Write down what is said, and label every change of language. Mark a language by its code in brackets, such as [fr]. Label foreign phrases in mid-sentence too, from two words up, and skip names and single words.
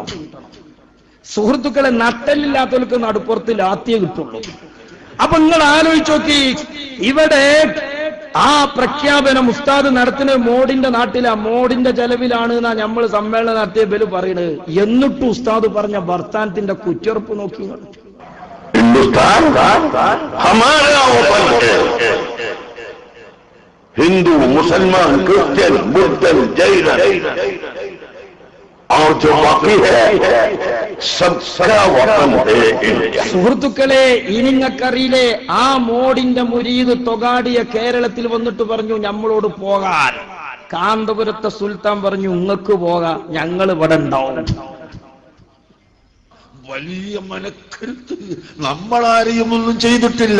[ml] സുഹൃത്തുക്കളെ, നട്ടെല്ലില്ലാത്തവർക്ക് നടുപ്പുറത്ത് ലാത്തിയേ കിട്ടുള്ളൂ. അപ്പൊ നിങ്ങൾ ആലോചിച്ച് നോക്കി. ഇവിടെ ആ പ്രഖ്യാപനം ഉസ്താദ് നടത്തുന്ന മോഡിന്റെ നാട്ടിലാ, മോഡിന്റെ ചെലവിലാണ് എന്നാ നമ്മൾ സമ്മേളനം നടത്തിയ ബലു പറയുന്നത്. എന്നിട്ട് ഉസ്താദ് പറഞ്ഞ വർത്താനത്തിന്റെ കുറ്ററുപ്പ് നോക്കി. [hi] हिंदू मुसलमान क्रिश्चियन बुद्धन जैन और जो बाकी है सबका वतन है इंडिया. [ml] സുഹൃത്തുക്കളെ, ഇനിങ്ങക്കറിയില്ലേ ആ മോഡിന്റെ മുരീദ് തൊഗാടിയ കേരളത്തിൽ വന്നിട്ട് പറഞ്ഞു നമ്മളോട് പോകാൻ. കാന്തപുരത്തെ സുൽത്താൻ പറഞ്ഞു നിങ്ങൾക്ക് പോകാം, ഞങ്ങൾ ഇവിടെ ഉണ്ടാവും. വലിയ മനക്കരുത്ത്. നമ്മളാരെയും ഒന്നും ചെയ്തിട്ടില്ല.